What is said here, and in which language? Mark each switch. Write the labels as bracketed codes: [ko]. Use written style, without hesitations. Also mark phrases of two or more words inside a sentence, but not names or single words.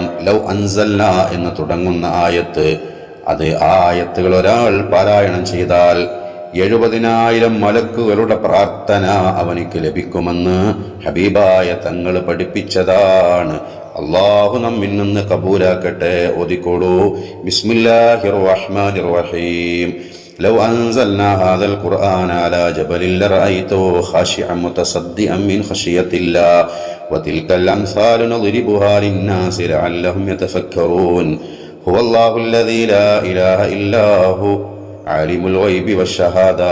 [ar] لو أنزلنا [ml] എന്ന് തുടങ്ങുന്ന ആയത്ത്, അത് ആ ആയത്തുകൾ ഒരാൾ പാരായണം ചെയ്താൽ 70,000 മലക്കുകളുടെ പ്രാർത്ഥന അവനിക്ക് ലഭിക്കുമെന്ന് ഹബീബായ തങ്ങൾ പഠിപ്പിച്ചതാണ്. അല്ലാഹു നമ്മിൽ നിന്ന് കബൂലാക്കട്ടെ. ഓതിക്കോളൂ. [ar] بسم الله الرحمن الرحيم. لو أنزلنا هذا القرآن على جبل لرأيته خاشعا متصدعا من خشية الله وتلك الأمثال نضربها للناس لعلهم يتفكرون هو الله الذي لا إله إلا هو عالم الغيب والشهادة